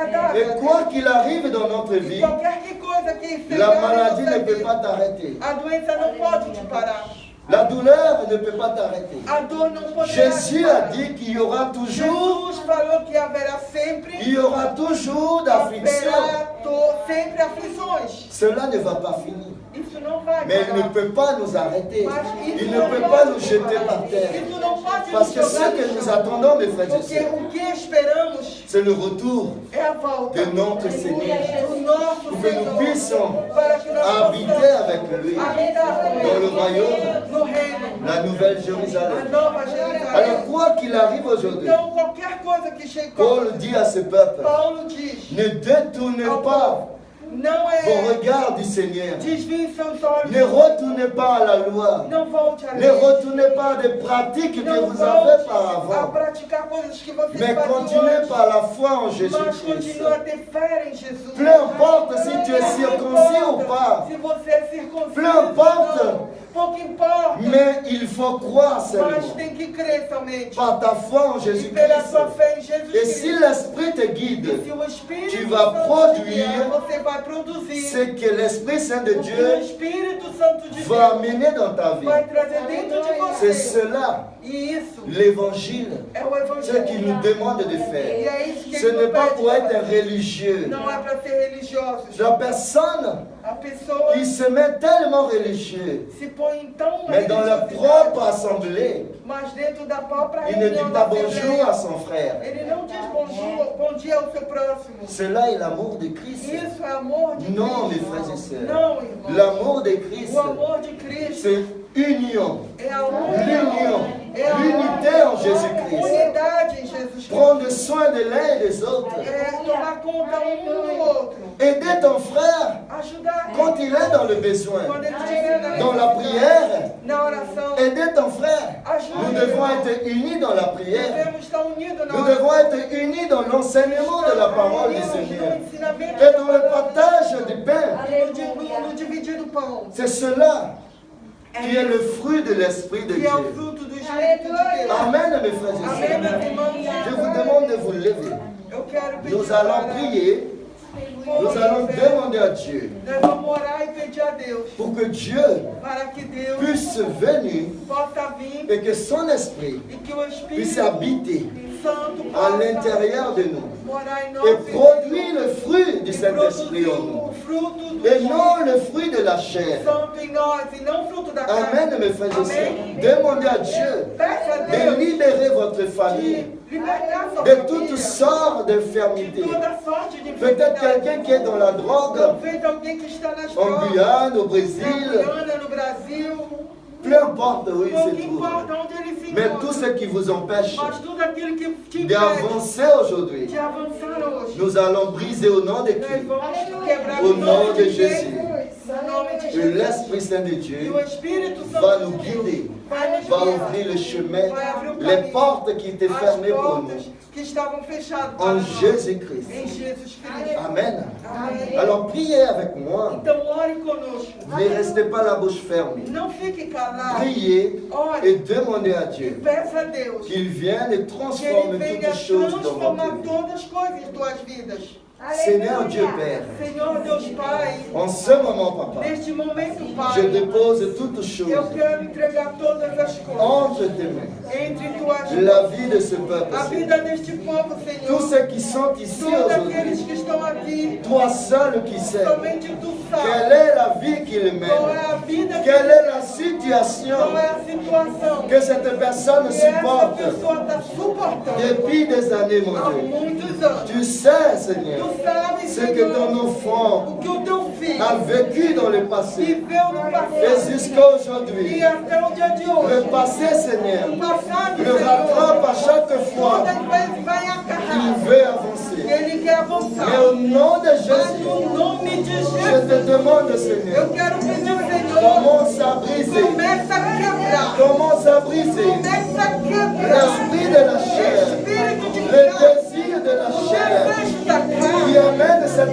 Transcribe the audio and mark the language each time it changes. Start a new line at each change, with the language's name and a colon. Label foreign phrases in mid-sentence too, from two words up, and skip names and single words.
French: Et quoi qu'il arrive dans notre vie, la maladie ne peut pas t'arrêter.
Portuguese: A doença não pode te parar.
French: La douleur ne peut pas t'arrêter.
Portuguese: A dor não poderá
French: Jésus
Portuguese: te
French: a
Portuguese: parar.
French: dit qu'il y aura toujours,
Portuguese: Jesus falou que haverá sempre,
French: il y aura toujours d'affliction.
Portuguese: sempre aflições.
French: Cela ne va pas finir.
Portuguese: Isso não vai
French: Mais il ne
Portuguese: parar.
French: peut pas nous arrêter.
Portuguese: Mas isso
French: Il ne
Portuguese: não
French: peut
Portuguese: pode
French: pas nous
Portuguese: nos
French: jeter
Portuguese: parar.
French: par terre.
Portuguese: Isso não pode
French: Parce
Portuguese: nos
French: que ce
Portuguese: jogar
French: que
Portuguese: no
French: nous
Portuguese: chão.
French: attendons, mes frères et
Portuguese: Porque
French: sœurs,
Portuguese: o que esperamos
French: c'est le retour
Portuguese: é a volta
French: de notre Seigneur.
Portuguese: do nosso
French: Pour que nous
Portuguese: Senhor,
French: puissions
Portuguese: para que nós
French: habiter
Portuguese: possamos
French: avec lui
Portuguese: habitar com
French: dans le
Portuguese: Ele,
French: royaume,
Portuguese: no reino,
French: la nouvelle
Portuguese: a
French: Jérusalem.
Portuguese: nova Jerusalém.
French: Alors quoi qu'il arrive aujourd'hui,
Portuguese: Então, qualquer coisa que chegue,
French: Paul dit à ce peuple,
Portuguese: Paulo diz,
French: ne détournez pas
Portuguese: não
French: vos
Portuguese: é
French: regards du Seigneur.
Portuguese: desvie seus olhos,
French: Ne retournez pas à la loi.
Portuguese: não volte a
French: Ne
Portuguese: lei,
French: retournez pas à des pratiques que
Portuguese: não
French: vous avez
Portuguese: volte
French: par
Portuguese: a
French: avant.
Portuguese: praticar coisas que você
French: Mais
Portuguese: fazia
French: continuez
Portuguese: antes,
French: par la foi en
Portuguese: mas
French: Jésus-Christ.
Portuguese: continua a ter fé em Jesus.
French: Peu importe si tu es circoncis ou pas.
Portuguese: Se você é circunciso
French: Peu importe.
Portuguese: ou não, pouco importa,
French: Mais il faut croire
Portuguese: mas
French: seulement
Portuguese: tem que crer somente
French: par ta foi en
Portuguese: e pela
French: Jésus-Christ.
Portuguese: sua fé em Jesus
French: Et si
Portuguese: Cristo.
French: l'Esprit te
Portuguese: E
French: guide,
Portuguese: se o Espírito
French: tu vas
Portuguese: Santo te
French: produire
Portuguese: guiar, você vai produzir
French: ce que l'Esprit Saint de
Portuguese: o que o
French: Dieu
Portuguese: Espírito Santo de
French: va
Portuguese: Deus
French: amener dans ta vie.
Portuguese: vai trazer dentro de
French: C'est
Portuguese: você.
French: cela,
Portuguese: E isso
French: l'évangile,
Portuguese: é o
French: ce qu'il nous
Portuguese: Evangelho.
French: demande de
Portuguese: E
French: faire.
Portuguese: é isso que
French: Ce
Portuguese: ele
French: n'est
Portuguese: nos
French: pas
Portuguese: pede
French: pour
Portuguese: de
French: être
Portuguese: fazer.
French: religieux.
Portuguese: Não é para ser religiosos.
French: La personne,
Portuguese: A pessoa
French: il se met tellement religieux,
Portuguese: se põe tão
French: mais dans la
Portuguese: religiosidade,
French: propre assemblée,
Portuguese: mas dentro da própria
French: il ne dit
Portuguese: reunião
French: pas
Portuguese: da
French: bonjour
Portuguese: Assembleia,
French: à son frère.
Portuguese: ele não diz bom dia ao seu próximo.
French: Cela est l'amour de Christ.
Portuguese: Isso é amor de
French: Non, mes
Portuguese: Cristo.
French: frères et sœurs.
Portuguese: Não, irmão.
French: L'amour de Christ,
Portuguese: O amor de Cristo
French: c'est union,
Portuguese: é a
French: l'union,
Portuguese: é a
French: l'unité en Jésus-Christ.
Portuguese: unidade em Jesus Cristo.
French: Prendre soin de l'un et des autres.
Portuguese: É tomar conta um do outro.
French: Aider ton frère
Portuguese: Ajudar
French: quand
Portuguese: ele.
French: il est dans le besoin.
Portuguese: Quando ele estiver
French: Dans la prière,
Portuguese: na oração,
French: aider ton frère. Nous devons être unis dans la prière.
Portuguese: devemos estar unidos na
French: Nous
Portuguese: oração.
French: devons être unis dans l'enseignement de la parole du Seigneur.
Portuguese: No ensinamento
French: Et dans le partage du pain.
Portuguese: no dividir do pão.
French: C'est cela qui est le fruit de l'Esprit de
Portuguese: Que é o
French: Dieu.
Portuguese: fruto do Espírito de Deus.
French: Amen, mes frères et
Portuguese: Amém, meus
French: sœurs.
Portuguese: irmãos.
French: Je vous demande de vous lever.
Portuguese: Eu quero pedir
French: Nous allons
Portuguese: para-
French: prier. Nous allons demander à Dieu
Portuguese: Nós vamos orar e pedir a Deus
French: pour que Dieu
Portuguese: para que Deus
French: puisse venir
Portuguese: possa vir
French: et que son esprit
Portuguese: e que o
French: puisse
Portuguese: Espírito
French: habiter
Portuguese: Santo
French: à
Portuguese: possa
French: l'intérieur de nous
Portuguese: morar em
French: et
Portuguese: nós
French: produire le fruit du
Portuguese: e
French: Saint-Esprit
Portuguese: produzir
French: en nous.
Portuguese: o fruto do
French: Et non
Portuguese: Espírito
French: le fruit de la chair.
Portuguese: Santo em nós e não fruto da carne.
French: Amen, mes frères et sœurs.
Portuguese: Amém.
French: Demandez à Dieu
Portuguese: Peça a
French: de
Portuguese: Deus
French: libérer votre famille
Portuguese: de libertar sua
French: de toutes
Portuguese: família
French: sortes
Portuguese: de
French: d'infirmités.
Portuguese: toda sorte de
French: Peut-être
Portuguese: enfermidade.
French: quelqu'un qui est dans la drogue,
Portuguese: Talvez alguém que está nas
French: en
Portuguese: drogas,
French: Guyane, au
Portuguese: na
French: Brésil,
Portuguese: Guiana, no Brasil,
French: peu importe où il
Portuguese: pouco
French: se trouve.
Portuguese: importa onde ele se
French: Mais tout
Portuguese: encontra,
French: ce qui vous empêche
Portuguese: mas tudo aquilo que te impede
French: d'avancer aujourd'hui,
Portuguese: de avançar hoje,
French: nous allons briser au nom de
Portuguese: nós
French: Christ.
Portuguese: vamos quebrar
French: Au
Portuguese: o
French: nom
Portuguese: nome
French: de
Portuguese: de
French: Jésus.
Portuguese: Jesus, no nome de
French: Et
Portuguese: Jesus.
French: l'Esprit Saint de
Portuguese: E
French: Dieu
Portuguese: o Espírito
French: va
Portuguese: Santo
French: nous
Portuguese: de Deus
French: guider,
Portuguese: vai nos
French: va
Portuguese: guiar,
French: ouvrir le chemin,
Portuguese: vai abrir o
French: les
Portuguese: caminho,
French: portes qui étaient
Portuguese: as
French: fermées pour
Portuguese: portas
French: nous.
Portuguese: que estavam fechadas para
French: En
Portuguese: nós,
French: Jésus-Christ.
Portuguese: em Jesus Cristo.
French: Amen.
Portuguese: Amém.
French: Alors priez avec moi.
Portuguese: Então ore conosco,
French: Ne restez pas la bouche fermée.
Portuguese: não fique calado,
French: Priez
Portuguese: ore
French: et demandez à
Portuguese: e
French: Dieu
Portuguese: peça a Deus
French: qu'il vienne et
Portuguese: que
French: transforme
Portuguese: Ele venha
French: toutes choses dans
Portuguese: transformar
French: votre vie.
Portuguese: todas as coisas em tuas vidas.
French: Seigneur Dieu Père,
Portuguese: Senhor Deus Pai,
French: en ce moment, Papa,
Portuguese: neste momento,
French: je
Portuguese: Pai,
French: dépose toutes choses
Portuguese: eu quero entregar todas as coisas
French: entre tes mains.
Portuguese: entre tuas mãos.
French: La vie de ce peuple,
Portuguese: A
French: Seigneur.
Portuguese: vida deste povo,
French: Tous
Portuguese: Senhor.
French: ceux qui sont ici
Portuguese: Todos aqueles
French: aujourd'hui,
Portuguese: que estão aqui,
French: toi seul qui sais
Portuguese: somente tu
French: quelle
Portuguese: sabes
French: est la vie qu'ils
Portuguese: qual é
French: mènent,
Portuguese: a vida que
French: quelle est la situation
Portuguese: qual é a situação
French: que cette personne
Portuguese: que essa
French: supporte
Portuguese: pessoa está suportando
French: depuis des années, mon
Portuguese: há
French: Dieu.
Portuguese: muitos anos.
French: Tu sais, Seigneur,
Portuguese: Tu sabes,
French: ce que ton
Portuguese: Senhor,
French: enfant
Portuguese: o que o teu filho
French: a vécu dans le passé
Portuguese: viveu no
French: et
Portuguese: passado
French: jusqu'à aujourd'hui.
Portuguese: e até o dia de
French: Le
Portuguese: hoje.
French: passé, Seigneur,
Portuguese: O passado,
French: le rattrape à
Portuguese: Senhor,
French: chaque fois
Portuguese: todas as vezes vai
French: qu'il
Portuguese: agarrar.
French: veut avancer.
Portuguese: Ele quer
French: Mais
Portuguese: avançar.
French: au nom de
Portuguese: Mas
French: Jésus,
Portuguese: no nome de
French: je te
Portuguese: Jesus,
French: demande, Seigneur,
Portuguese: eu quero pedir, Senhor,
French: commence à briser,
Portuguese: começa a quebrar.
French: commence à briser
Portuguese: Começa a quebrar.
French: l'esprit de la chair,
Portuguese: Espírito de
French: le
Portuguese: carne,
French: désir de la
Portuguese: o
French: chair
Portuguese: desejo da
French: qui
Portuguese: carne,
French: amène cette